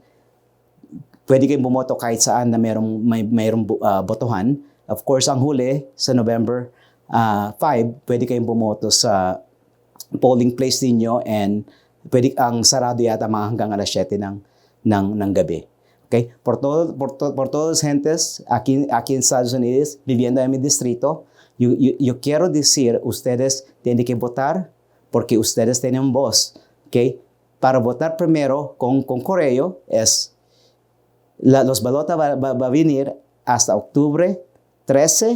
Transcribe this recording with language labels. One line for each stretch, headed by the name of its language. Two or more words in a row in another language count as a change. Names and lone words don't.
Filipino: Pwede kayong bumoto kahit saan na mayroong botohan. Of course, ang huli sa November 5, pwede kayong bumoto sa
English: polling place
Filipino: ninyo, and pwede ang sarado yata mga hanggang alas 7 ng gabi. Okay?
Spanish: Por todos gentes aquí en Estados Unidos, viviendo en mi distrito, yo quiero decir, ustedes tienen que votar porque ustedes tienen voz. Okay? Para votar primero con correo es los balotas va a venir hasta octubre 13.